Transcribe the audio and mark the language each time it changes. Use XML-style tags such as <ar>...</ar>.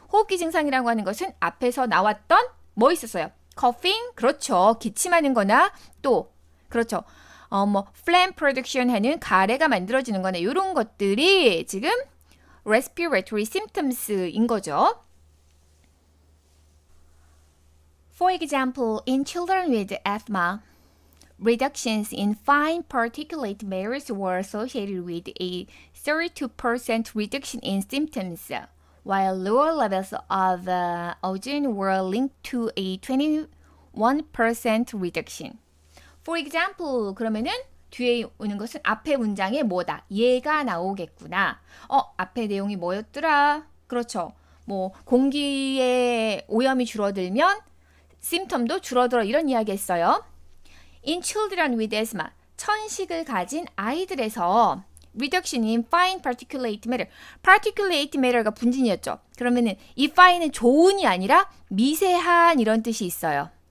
<ko>호흡기 증상이라고 하는 것은 앞에서 나왔던 뭐 있었어요? coughing, 그렇죠. 기침하는 거나 또 그렇죠.</ko> <en>phlegm production</en> <ko>하는 가래가 만들어지는 거나 이런 것들이 지금</ko> <en>respiratory symptoms</en> <ko>인 거죠.</ko> <en>For example, in children with asthma, reductions in fine particulate matters were associated with a 32% reduction in symptoms, while lower levels of ozone were linked to a 21% reduction. For example,</en> <ko>그러면은 뒤에 오는 것은 앞에 문장에 뭐다? 얘가 나오겠구나. 앞에 내용이 뭐였더라? 그렇죠. 뭐 공기의 오염이 줄어들면 심텀도 줄어들어, 이런 이야기 했어요.</ko> <en>In children with asthma,</en> <ko>천식을 가진 아이들에서</ko> <en>reduction in fine particulate matter.</en> <ko>particulate matter가 분진이었죠. 그러면은 이 fine은 좋은이 아니라 미세한 이런 뜻이 있어요.</ko>